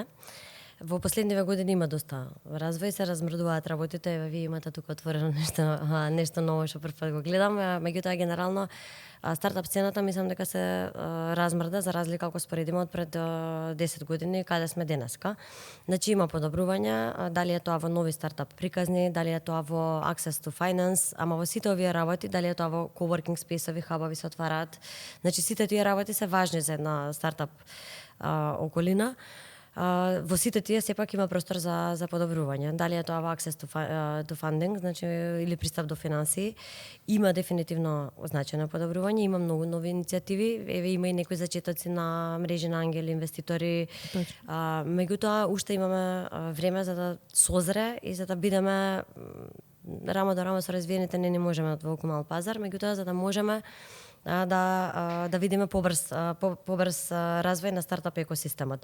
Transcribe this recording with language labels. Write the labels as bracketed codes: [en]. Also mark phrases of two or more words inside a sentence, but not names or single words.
[mk] Во последниве години има доста развој, се размрдуваат работите, вие имате тука отворено нешто ново што прв пат го гледам, меѓутоа генерално стартап сцената мислам дека се размрда за разлика ако споредиме од пред 10 години каде сме денеска. Значи има подобрувања, дали е тоа во нови стартап приказни, дали е тоа во [en] access to finance, [mk] ама во сите овие работи, дали е тоа во [en] coworking space-ови, [mk] хабови се отвараат. Значи сите тие работи се важни за една стартап околина. Во сите тие сепак има простор за подобрување. Дали е тоа [en] access to funding, [mk] значи или пристап до финансии, има дефинитивно значајно подобрување, има многу нови иницијативи, еве има и некои зачетоци на мрежи на ангели инвеститори. Меѓутоа уште имаме време за да созре и за да бидеме рамо до рамо со развиените, не можеме од толку мал пазар, меѓутоа за да можеме да видиме побрз развој на стартап екосистемот.